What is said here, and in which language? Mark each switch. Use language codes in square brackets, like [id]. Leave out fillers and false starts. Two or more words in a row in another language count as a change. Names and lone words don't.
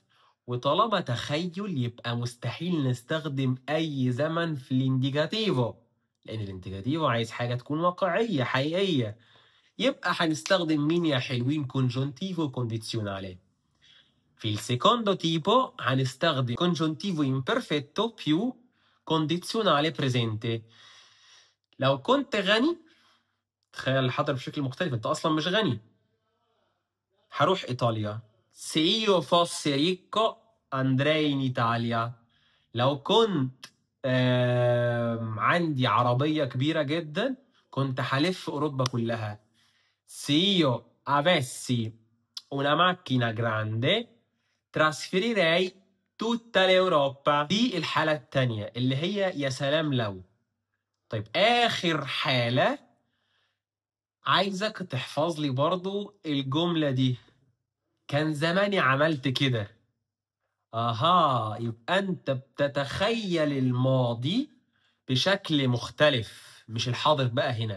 [ar] وطالما تخيل يبقى مستحيل نستخدم اي زمن في الانديكاتيفو، لان الانديكاتيفو عايز حاجة تكون واقعية حقيقية. يبقى هنستخدم مين يا حلوين؟ [it] congiuntivo condizionale. في secondo tipo هنستخدم كونجونتيفو imperfetto più condizionale presente. [ar] لو كنت غني، تخيل الحاضر بشكل مختلف، انت اصلا مش غني. هروح ايطاليا. [it] Se io fossi ricco andrei in Italia. [ar] لو كنت عندي عربية كبيرة جدا كنت هلف اوروبا كلها. [it] Se io avessi una macchina grande trasferirei tutta l'Europa. [ar] دي الحالة التانية اللي هي يا سلام لو. طيب آخر حالة عايزك تحفظ لي برضو الجملة دي: كان زماني عملت كده. يبقى انت بتتخيل الماضي بشكل مختلف، مش الحاضر بقى هنا.